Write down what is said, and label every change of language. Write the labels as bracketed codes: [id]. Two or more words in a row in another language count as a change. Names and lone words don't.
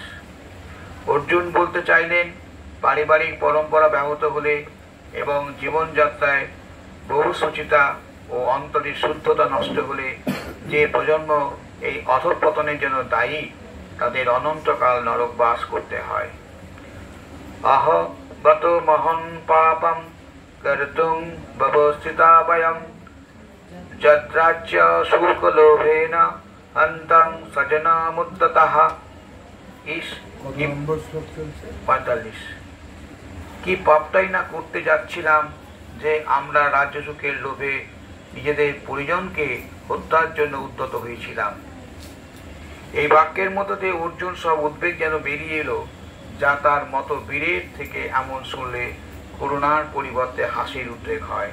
[bn] অর্জুন বলতে চাইলেন, পারিবারিক পরম্পরা ব্যাহত হলে এবং জীবনযাত্রায় বহুসূচিতা ও অন্তরের শুদ্ধতা নষ্ট হলে যে প্রজন্ম এই অধঃপতনের জন্য দায়ী, তাদের অনন্তকাল নরকবাস করতে হয়। [sa] আহ বত মহন পাপম কর্তুং ব্যবস্থিতা বয়ম যদ্রাজ্য শুকলোভেন হন্তং স্বজনমুদ্যতঃ। 45। [bn] কি পাপটাই না করতে যাচ্ছিলাম যে আমরা রাজ্য সুখের লোভে নিজেদের পরিজনকে হত্যার জন্য উদ্যত হয়েছিলাম। এই বাক্যের মতো দিয়ে অর্জুন সব উদ্বেগ যেন বেরিয়ে এলো, যা তার মতো বীরের থেকে এমন শুনলে করুণার পরিবর্তে হাসির উদ্রেক হয়।